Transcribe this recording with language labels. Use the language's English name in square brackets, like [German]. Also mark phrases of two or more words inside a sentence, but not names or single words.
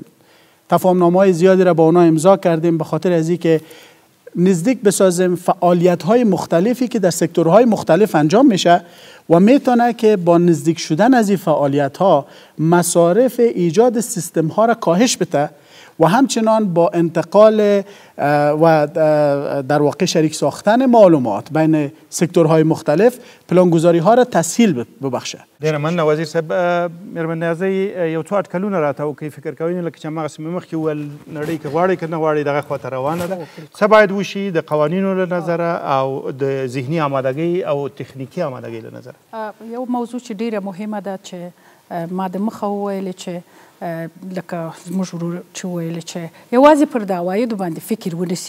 [Persian] تفاهم‌نامه‌های زیادی را با اونها امضا کردیم به خاطر از اینکه نزدیک بسازیم فعالیت‌های مختلفی که در سکتورهای مختلف انجام میشه و میتونه که با نزدیک شدن از این فعالیت‌ها مصارف ایجاد سیستم‌ها را کاهش بده و همچنان با انتقال و در واقع شریک ساختن معلومات بین سکتورهای مختلف پلانگذاری‌ها را تسهیل ببخشه. [Pashto] ډېره مننه وزیر صاحب. مېرمن نیازۍ یو څو اټکلونه راته وکړئ، فکر کوئ لکه چې هماغسې مې مخکې وویل نړۍ که غواړئ که نه غواړئ دغه خواته روانه ده. څه باید وشي د قوانینو له نظره او د ذهني آمادګۍ او تخنیکي آمادګۍ له نظره؟ یو موضوع چې ډیره مهمه ده چې ما د مخه وویلې چې لکه زموږ ورور چې ویل چې یوازې پر د عوایدو باندې فکر ونیسي.